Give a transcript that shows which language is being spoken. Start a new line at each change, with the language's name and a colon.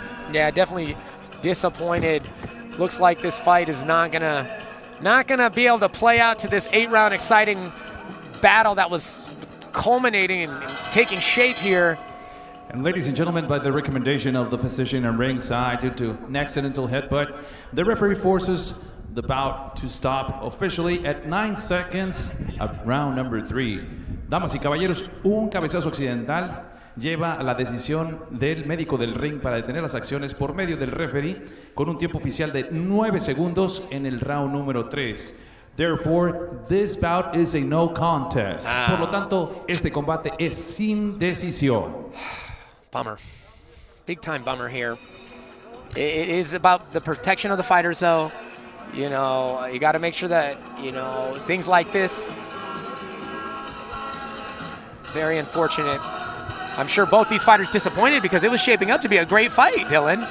English: Yeah, definitely disappointed. Looks like this fight is not gonna be able to play out to this 8-round exciting battle that was culminating and taking shape here. And ladies and gentlemen, by the recommendation of the physician on ringside due to an accidental headbutt, the referee forces the bout to stop officially at 9 seconds of round number 3.
Spanish: Damas y caballeros, un cabezazo accidental lleva a la decisión del médico del ring para detener las acciones por medio del referee con un tiempo oficial de 9 segundos en el round número 3.
English: Therefore, this bout is a no contest.
Spanish: Por lo tanto, este combate es sin decisión.
English: Bummer. Big time bummer here. It is about the protection of the fighters, though. You got to make sure that, things like this, very unfortunate. I'm sure both these fighters disappointed because it was shaping up to be a great fight, Dylan.